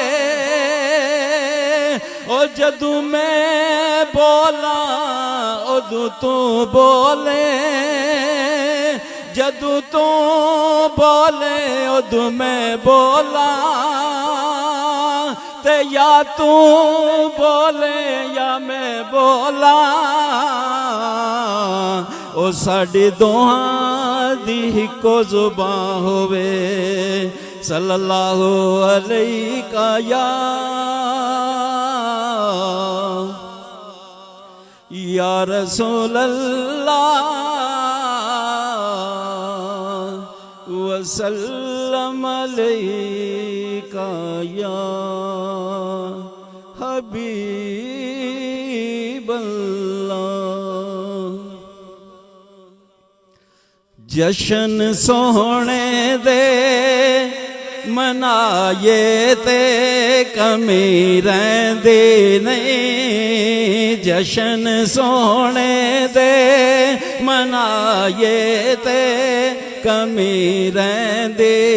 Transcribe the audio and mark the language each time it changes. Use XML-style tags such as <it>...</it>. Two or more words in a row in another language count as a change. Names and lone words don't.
<pa>او جدوں میں بولا اودوں تُو بولے جدوں تُو بولے اودوں میں بولا تے یا تُو بولے یا میں بولا او ساڈی دوہاں دی ہکو زبان ہووے</pa> <ar>صلى الله عليك يا رسول الله وسلم عليك يا حبيب الله.</ar> <pa>جشن سوہنے دے منائے تے کمی رہندی نہیں جشن سوہنے دے منائے تے کمی رہندی</pa>